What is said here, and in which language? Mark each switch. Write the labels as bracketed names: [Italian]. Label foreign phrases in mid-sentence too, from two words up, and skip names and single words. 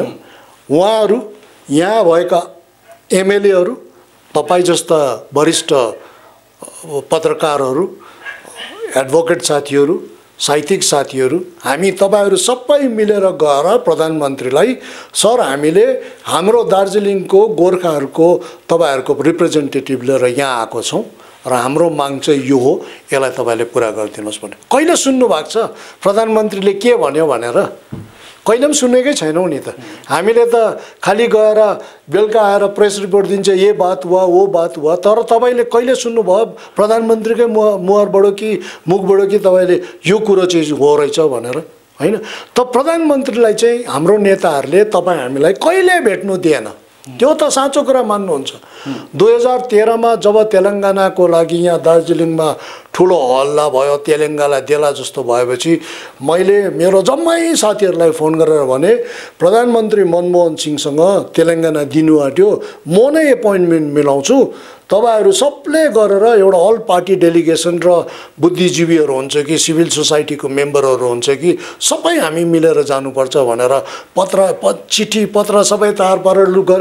[Nepali] उहाँहरू यहाँ भएका एमएलएहरू, तपाईँ जस्ता वरिष्ठ पत्रकारहरू, एडभोकेट साथीहरू, साहित्यिक साथीहरू, हामी तपाईँहरू सबै मिलेर गएर प्रधानमन्त्रीलाई सर हामीले हाम्रो दार्जिलिङको गोर्खाहरूको तपाईँहरूको रिप्रेजेन्टेटिभ लिएर यहाँ आएको छौँ र हाम्रो माग चाहिँ यो हो, यसलाई तपाईँले पुरा गरिदिनुहोस् भने कहिले सुन्नु भएको छ? प्रधानमन्त्रीले के भन्यो भनेर कहिले पनि सुनेकै छैनौँ नि त। हामीले त खालि गएर बेलुका आएर प्रेस रिपोर्ट दिन्छ [Hindi] ये बात हुआ वो बात हुआ, [Nepali] तर तपाईँले कहिले सुन्नुभयो प्रधानमन्त्रीकै मुहारबाट कि मुखबाट कि तपाईँले यो कुरो चाहिँ हो रहेछ भनेर? होइन। त प्रधानमन्त्रीलाई चाहिँ हाम्रो नेताहरूले तपाईँ हामीलाई कहिले भेट्नु दिएन, त्यो त साँचो कुरा मान्नुहुन्छ। 2013 मा जब तेलङ्गानाको लागि यहाँ दार्जिलिङमा ठुलो हल्ला भयो, तेलङ्गानालाई देला जस्तो भएपछि मैले मेरो जम्मै साथीहरूलाई फोन गरेर भने प्रधानमन्त्री मनमोहन सिंहसँग तेलङ्गाना दिनु आँट्यो, म नै एपोइन्टमेन्ट मिलाउँछु, तपाईहरू सबले गरेर एउटा [English] all party delegation [Nepali] र बुद्धिजीवीहरू हुन्छ कि [English] civil societyको [Nepali] मेम्बरहरू हुन्छ कि सबै हामी मिलेर जानुपर्छ भनेर चिठी पत्र सबै तयार पारेर गरे।